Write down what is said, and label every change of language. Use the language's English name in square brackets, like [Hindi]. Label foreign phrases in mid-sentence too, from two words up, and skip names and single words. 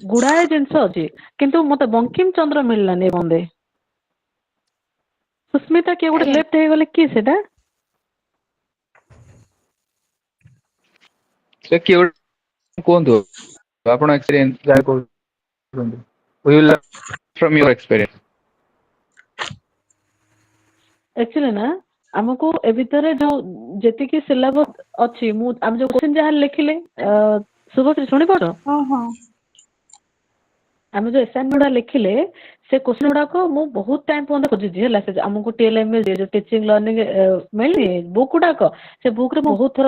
[Odia] ଗୁଡାଏ ଜିନିଷ ଅଛି କିନ୍ତୁ ମତେ ବଙ୍କିମ ଚନ୍ଦ୍ର ମିଳିଲାନି ବନ୍ଦେ। ସୁସ୍ମିତା କିଏ ଗୋଟେ ଆଜ୍ଞା ଲେଫ୍ଟ ହେଇଗଲେ କିଏ ସେଟା? ସେ କିଏ ଗୋଟେ କୁହନ୍ତୁ ଆପଣ ଏକ୍ସପିରିଏନ୍ସ ଯାହା କହୁଛନ୍ତି [English] we will learn from your experience। [Odia] ଆକ୍ଚୁଆଲି ନା ଆମକୁ ଏ ଭିତରେ ଯୋଉ ଯେତିକି ସିଲାବସ ଅଛି ମୁଁ ଆମେ ଯୋଉ କୋଶ୍ଚିନ୍ ଯାହା ଲେଖିଲେ ଶୁଭଶ୍ରୀ ଶୁଣିପାରୁଛ? ହଁ ହଁ ଆମେ ଯୋଉ ଆସାଇନମେଣ୍ଟ ଗୁଡା ଲେଖିଲେ ସେ କୋଶ୍ଚିନ୍ ଗୁଡାକ ମୁଁ ବହୁତ ଟାଇମ ପର୍ଯ୍ୟନ୍ତ ଖୋଜିଛି ହେଲା ସେ ଆମକୁ ଟିଏଲଏମ ମିଳିଛି ଯୋଉ [English] teaching learning [Odia] ମିଳିନି ବୁକ୍ ଗୁଡାକ ସେ ବୁକ୍ ରେ ବହୁତ ଥର